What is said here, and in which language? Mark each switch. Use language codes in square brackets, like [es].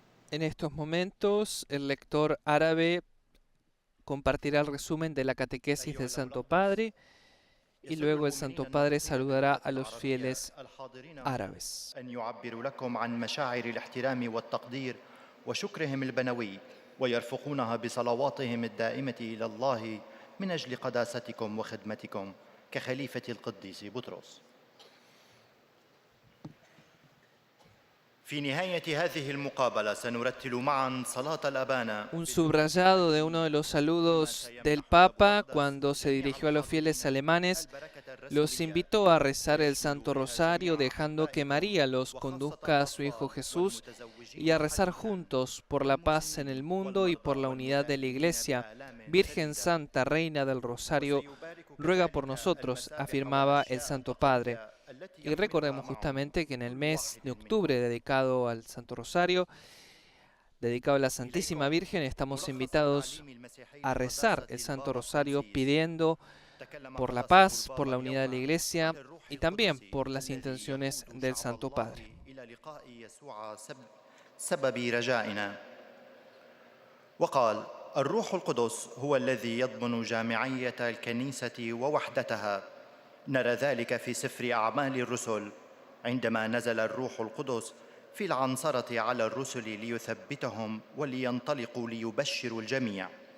[es] En estos momentos, el lector árabe compartirá el resumen de la catequesis del Santo Padre y luego el Santo Padre saludará a los fieles árabes. [ar] ويرفقونها بصلواتهم الدائمة إلى الله من أجل قداستكم وخدمتكم كخليفة القديس بطرس. في نهاية هذه المقابلة سنرتل معا صلاة الأبانا. [es] Un subrayado de uno de los saludos del Papa cuando se dirigió a los fieles alemanes los invitó a rezar el Santo Rosario dejando que María los conduzca a su Hijo Jesús y a rezar juntos por la paz en el mundo y por la unidad de la Iglesia. Virgen Santa, Reina del Rosario, ruega por nosotros, afirmaba el Santo Padre. Y recordemos justamente que en el mes de octubre dedicado al Santo Rosario, dedicado a la Santísima Virgen, estamos invitados a rezar el Santo Rosario pidiendo por la paz, por la unidad de la Iglesia y también por las intenciones del Santo Padre. [ar] وقال الروح القدس هو الذي يضمن جامعية الكنيسة ووحدتها. نرى ذلك في سفر أعمال الرسل عندما نزل الروح القدس في العنصرة على الرسل ليثبتهم ولينطلقوا ليبشروا الجميع.